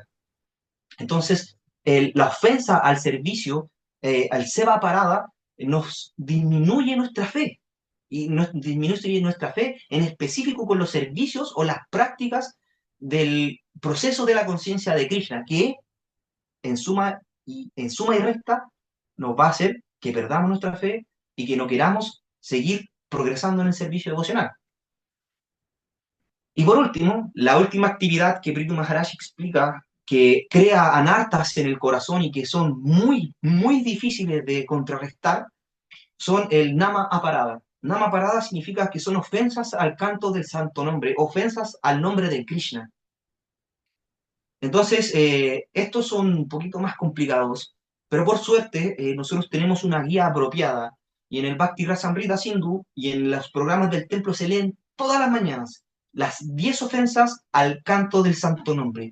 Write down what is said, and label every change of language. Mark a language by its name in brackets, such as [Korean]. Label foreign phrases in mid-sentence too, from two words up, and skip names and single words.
[Spanish] Entonces, la ofensa al servicio, al [Sanskrit] seba parada, [Spanish] nos disminuye nuestra fe y nos disminuye nuestra fe en específico con los servicios o las prácticas del proceso de la conciencia de Krishna, que en suma y recta nos va a hacer que perdamos nuestra fe y que no queramos seguir progresando en el servicio devocional. Y por último, la última actividad que Prithu Maharaj explica, que crea anartas en el corazón y que son muy, muy difíciles de contrarrestar, son el [Sanskrit] nama aparada. Nama aparada [Spanish] significa que son ofensas al canto del santo nombre, ofensas al nombre de Krishna. Entonces, estos son un poquito más complicados, pero por suerte nosotros tenemos una guía apropiada y en el Bhakti Rasamrita Sindhu y en los programas del templo se leen todas las mañanas las 10 ofensas al canto del santo nombre.